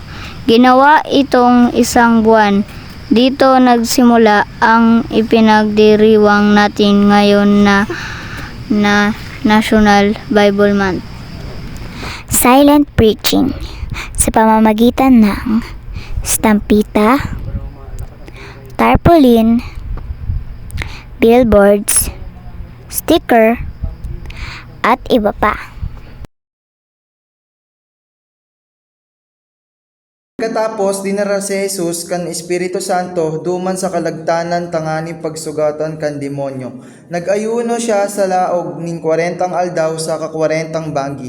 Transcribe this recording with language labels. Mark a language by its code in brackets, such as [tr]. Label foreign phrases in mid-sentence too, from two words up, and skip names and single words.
[tl] Ginawa itong isang buwan. Dito nagsimula ang ipinagdiriwang natin ngayon na National Bible Month. [en] Silent preaching [tl] sa pamamagitan ng stampita, tarpaulin, billboards, sticker, at iba pa. [bik] Pagkatapos dinara si Jesus kan Espiritu Santo duman sa kalagtanan tangani pagsugatan kan demonyo. Nag-ayuno siya sa laog ning 40 aldaw sa ka 40 banggi.